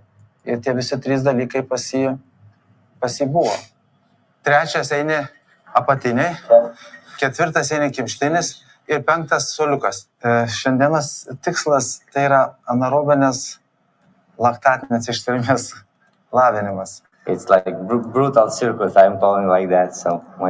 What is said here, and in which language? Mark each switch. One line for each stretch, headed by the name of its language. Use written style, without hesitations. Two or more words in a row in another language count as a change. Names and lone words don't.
Lithuanian: Ir tie visi 3 dalykai pas jį buvo. 3 eini apatiniai, 4 eini kimštinis ir 5 suoliukas. Šiandienos tikslas tai yra anaerobinės laktatinės ištvermės lavinimas.
English: It's like brutal circuit, I'm calling like that. So